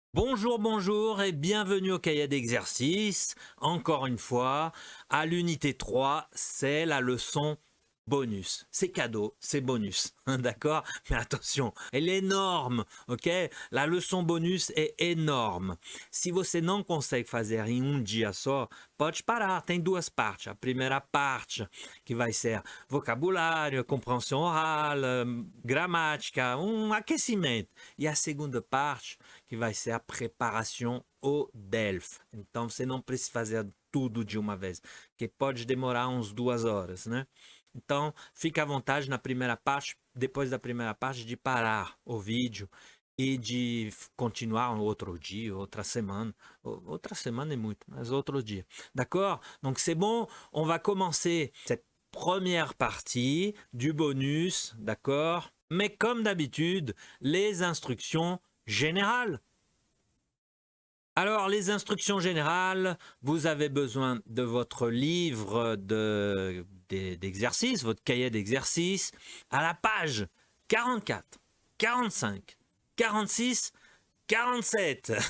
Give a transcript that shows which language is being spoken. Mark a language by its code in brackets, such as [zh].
[fr] Bonjour, bonjour et bienvenue au cahier d'exercice. Encore une fois, à l'unité 3, c'est la leçon bonus. C'est cadeau, c'est bonus, d'accord? Mais attention, elle est énorme, ok? La leçon bonus [pt] é enorme. Se você não consegue fazer em um dia só, pode parar, tem duas partes. A primeira parte, que vai ser vocabulário, compreensão oral, gramática, aquecimento. E a segunda parte, que vai ser a preparação ao DELF. Então, você não precisa fazer tudo de uma vez, que pode demorar uns 2 horas, né? Então, fique à vontade na primeira parte, depois da primeira parte, de parar o vídeo e de continuar um outro dia, outra semana. Outra semana é muito, mas outro dia. [fr] D'accord? Donc, c'est bon. On va commencer cette première partie du bonus, d'accord? Mais comme d'habitude, les instructions générales. Alors, les instructions générales, vous avez besoin de votre livre d'exercice, votre cahier d'exercice, à la page 44, 45, 46, 47.